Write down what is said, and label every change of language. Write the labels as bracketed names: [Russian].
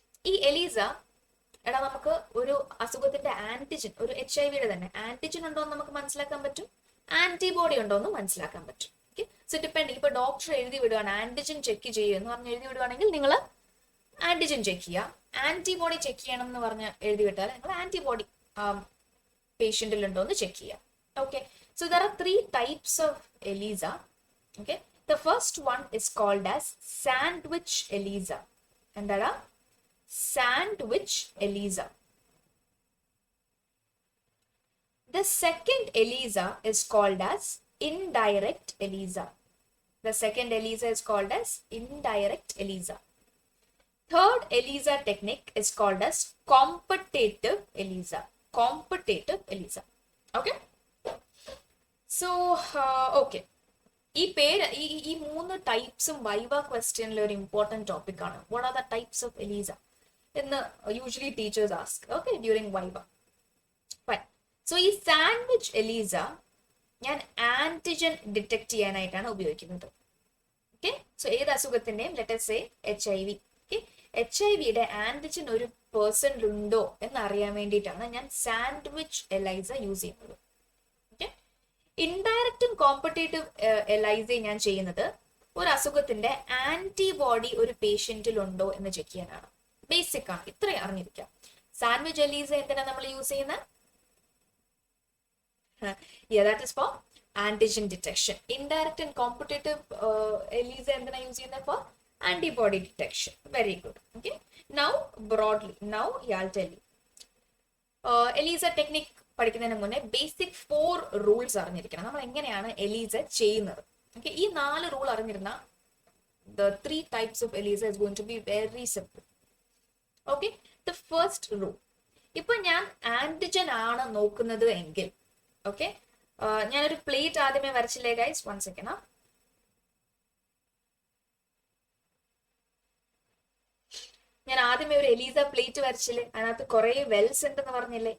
[Malayalam] ഈ എലീസ എടാ നമുക്ക് ഒരു അസുഖത്തിന്റെ ആന്റിജൻ, ഒരു HIV-യുടെ തന്നെ ആന്റിജൻ ഉണ്ടോ എന്ന് നമുക്ക് മനസ്സിലാക്കാൻ പറ്റും, ആന്റിബോഡി ഉണ്ടോ എന്ന് മനസ്സിലാക്കാൻ പറ്റും. Okay, so depending. ഇപ്പൊ ഡോക്ടർ എഴുതി വിടുവാണ് ആന്റിജൻ ചെക്ക് ചെയ്യുക എന്ന് പറഞ്ഞ് എഴുതി വിടുവാണെങ്കിൽ നിങ്ങൾ ആന്റിജൻ ചെക്ക് ചെയ്യുക. ആന്റിബോഡി ചെക്ക് ചെയ്യണം എന്ന് പറഞ്ഞ് എഴുതി വിട്ടാൽ നിങ്ങൾ ആന്റിബോഡി പേഷ്യന്റിൽ ഉണ്ടോ എന്ന് ചെക്ക് ചെയ്യുക. [English] Okay, so there are 3 types of ELISA. Okay, the first one is called as sandwich ELISA. എന്താടാ? Sandwich ELISA. The second ELISA is called as indirect ELISA. The second ELISA is called as indirect ELISA. Third ELISA technique is called as competitive ELISA. Competitive ELISA. [Malayalam] Okay, so okay, ഈ പേര് ഈ 3 ടൈപ്സും viva ക്വസ്റ്റ്യനിലെ ഒരു important topic ആണ്. [English] What are the types of ELISA എന്ന് usually teachers ask. Okay, during viva. Fine. [Malayalam] So ഈ sandwich Elisa ഞാൻ antigen detect ചെയ്യാനായിട്ടാണ് ഉപയോഗിക്കുന്നത്. ഓക്കെ, സോ ഏത് അസുഖത്തിന്റെയും let say HIV. Okay, HIV-യുടെ antigen ഒരു പേഴ്സണിലുണ്ടോ എന്നറിയാൻ വേണ്ടിയിട്ടാണ് ഞാൻ സാൻഡ്വിച്ച് എലൈസ യൂസ് ചെയ്യുന്നത്. ഓക്കെ, ഇൻഡയറക്റ്റും കോമ്പറ്റേറ്റീവ് എലൈസ ഞാൻ ചെയ്യുന്നത് ഒരു അസുഖത്തിന്റെ ആന്റിബോഡി ഒരു പേഷ്യന്റിൽ ഉണ്ടോ എന്ന് ചെക്ക് ചെയ്യാനാണ്. ബേസിക് ആണ്, ഇത്രയും അറിഞ്ഞിരിക്കാം. സാൻഡ്വിച്ച് എലീസ എന്തിനാ നമ്മൾ യൂസ് ചെയ്യുന്നത്? [English] That is for antigen detection. Indirect and competitive ELISA [Malayalam] എന്തിനാ യൂസ് ചെയ്യുന്നത്? [English] For antibody detection. Very good. Okay, now broadly, now I'll tell you ELISA technique [Malayalam] പഠിക്കുന്നതിന് മുന്നേ ബേസിക് 4 റൂൾസ് അറിഞ്ഞിരിക്കണം. നമ്മൾ എങ്ങനെയാണ് എലീസ ചെയ്യുന്നത്. ഓക്കെ, ഈ 4 rule അറിഞ്ഞിരുന്ന [English] the 3 types of ELISA is going to be very simple. [Malayalam] Okay, [English] the first rule, [Malayalam] ഇപ്പൊ ഞാൻ antigen ആണ് നോക്കുന്നത് എങ്കിൽ, ഓക്കെ, ഞാനൊരു പ്ലേറ്റ് ആദ്യമേ വരച്ചില്ലേ ഗൈസ്? 1 second. ഞാൻ ആദ്യമേ ഒരു എലീസ പ്ലേറ്റ് വരച്ചില്ലേ? അതിനകത്ത് കുറെ വെൽസ് ഉണ്ടെന്ന് പറഞ്ഞില്ലേ?